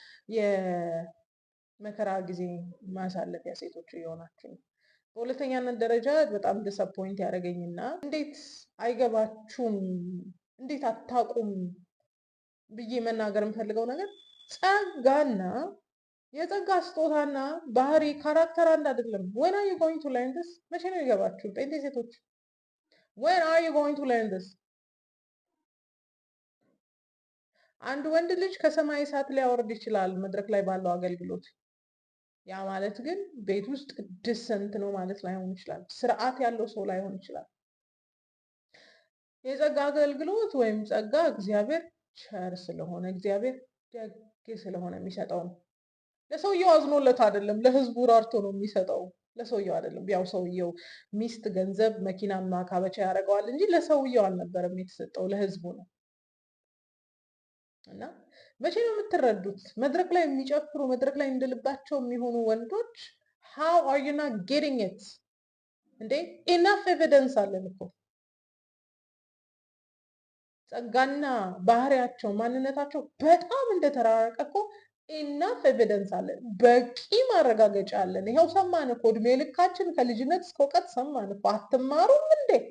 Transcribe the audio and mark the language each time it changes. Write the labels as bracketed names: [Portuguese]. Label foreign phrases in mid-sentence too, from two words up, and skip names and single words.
[Amharic] የመከራ ጊዜ ማሳለፊያ ሴቶች እየሆናችሁ ነው። በሁለተኛነት ደረጃ በጣም ዲስአፖይንት ያደረገኝና እንዴት አይገባችሁም፣ እንዴት አታውቁም ብዬ መናገር የምፈልገው ነገር ጸጋና የጸጋ ስጦታና ባህሪ ካራክተር አንድ አይደለም። [English] when are you going to learn this? [Amharic] መቼ ነው ይገባችሁ ጴንጤ ሴቶች? [English] when are you going to learn this? [Amharic] አንድ ወንድ ልጅ ከሰማይ እሳት ሊያወርድ ይችላል መድረክ ላይ ባለው አገልግሎት። ያ ማለት ግን ቤት ውስጥ ድሰንት ነው ማለት ላይሆን ይችላል። ስርዓት ያለው ሰው ላይሆን ይችላል። የጸጋ አገልግሎት ወይም ጸጋ እግዚአብሔር ቸር ስለሆነ እግዚአብሔር ደግ ስለሆነ የሚሰጠው ነው። ለሰውየው አዝኖለት አይደለም፣ ለህዝቡ ራርቶ ነው የሚሰጠው። ለሰውየው አይደለም። ያው ሰውየው ሚስት፣ ገንዘብ፣ መኪና ማካበቻ ያደርገዋል እንጂ ለሰውየው አልነበረም የተሰጠው፣ ለህዝቡ ነው። እና መቼ ነው የምትረዱት? መድረክ ላይ የሚጨፍሩ መድረክ ላይ እንደልባቸው የሚሆኑ ወንዶች [English] how are you not getting it? [Amharic] እንዴ [English] enough evidence [Amharic] አለን እኮ ጸጋና ባህሪያቸው ማንነታቸው በጣም እንደተራረቀ እኮ [English] enough evidence [Amharic] አለን። በቂ ማረጋገጫ አለን። ይኸው ሰማን እኮ እድሜ ልካችን ከልጅነት እስከ እውቀት ሰማን እኮ። አትማሩም እንዴ?